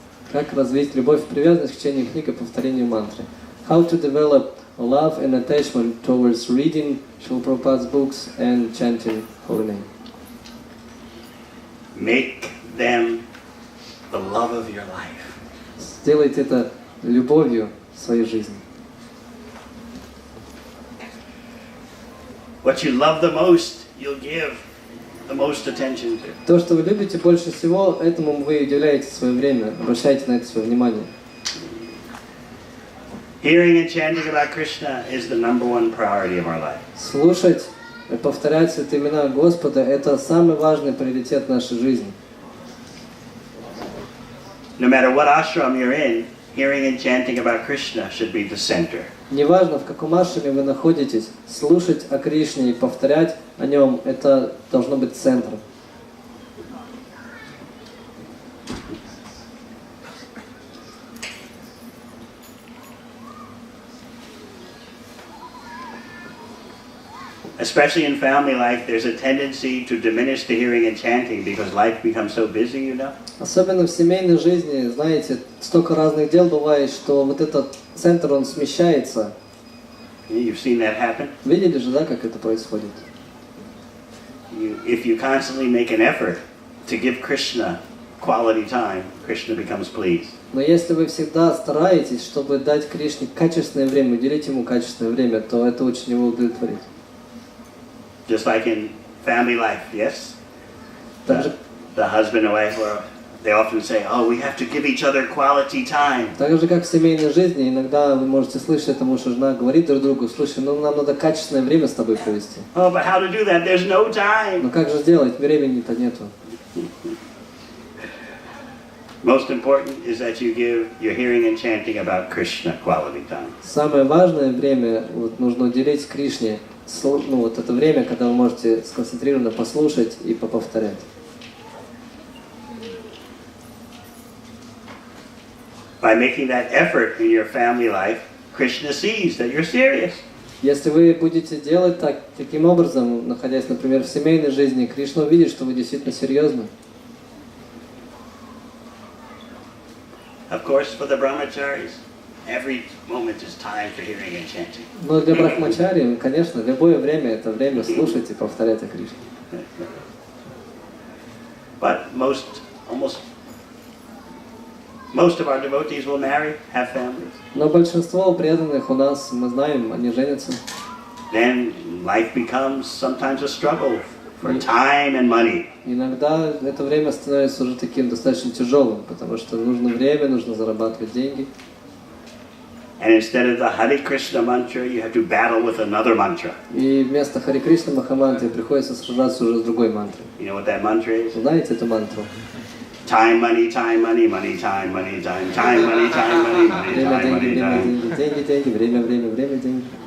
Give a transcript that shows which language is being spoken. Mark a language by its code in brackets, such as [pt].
[ru] Как развить любовь и привязанность к чтению книг и повторению мантры? [en] How to develop love and attachment towards reading Srila Prabhupada's books and chanting holy name? Make them the love of your life. [ru] Сделайте это любовью в своей жизни. [en] What you love the most, you'll give the most attention to. [ru] То, что вы любите больше всего, этому вы уделяете свое время, обращайте на это свое внимание. [en] Hearing and chanting about Krishna is the number one priority of our life. [ru] Слушать и повторять святые имена Господа – это самый важный приоритет нашей жизни. [en] No matter what ashram you're in, hearing and chanting about Krishna should be the center. [ru] Неважно, в каком ашраме вы находитесь, слушать о Кришне и повторять о нем – это должно быть центром. [en] Especially in family life, there's a tendency to diminish the hearing and chanting because life becomes so busy, you know. [ru] Особенно в семейной жизни, знаете, столько разных дел бывает, что вот этот центр, он смещается. [en] You've seen that happen. [ru] Видели же, да, как это происходит? [en] If you constantly make an effort to give Krishna quality time, Krishna becomes pleased. [ru] Но если вы всегда стараетесь, чтобы дать Кришне качественное время, уделить ему качественное время, то это очень его удовлетворит. [en] Just like in family life, yes? The husband and wife, they often say, oh, we have to give each other quality time. [ru] Так же, как в семейной жизни, иногда вы можете слышать, это муж и жена говорит друг другу, слушай, нам надо качественное время с тобой провести. [en] Oh, but how to do that? There's no time. [ru] Но как же сделать? Времени-то нету. [en] Most important is that you give your hearing and chanting about Krishna quality time. [ru] Самое важное время нужно уделить Кришне. Это время, когда вы можете сконцентрированно послушать и поповторять. [en] By making that effort in your family life, Krishna sees that you're serious. [ru] Если вы будете делать таким образом, находясь, например, в семейной жизни, Кришна увидит, что вы действительно серьезны. [en] Of course, for the brahmacharis, every moment is time for hearing and chanting. [ru] Но для брахмачари, конечно, любое время – это время слушать и повторять о Кришне. [en] But most of our devotees will marry, have families. [ru] Но большинство преданных у нас, мы знаем, они женятся. [en] Then life becomes sometimes a struggle for time and money. [ru] Иногда это время становится уже таким достаточно тяжелым, потому что нужно время, нужно зарабатывать деньги. [en] And instead of the Hare Krishna mantra, you have to battle with another mantra. [ru] И вместо Харе Кришна Махамантры приходится сражаться уже с другой мантрой. [en] You know what that mantra is? [ru] Знаете эту мантру? [en] Time, money, money, time, money, time, time, money, time, money, money, [ru] Время, [en] time, [ru] деньги, [en] money, [ru] время, [en] time. [ru] деньги, деньги, деньги, время, время, время, деньги.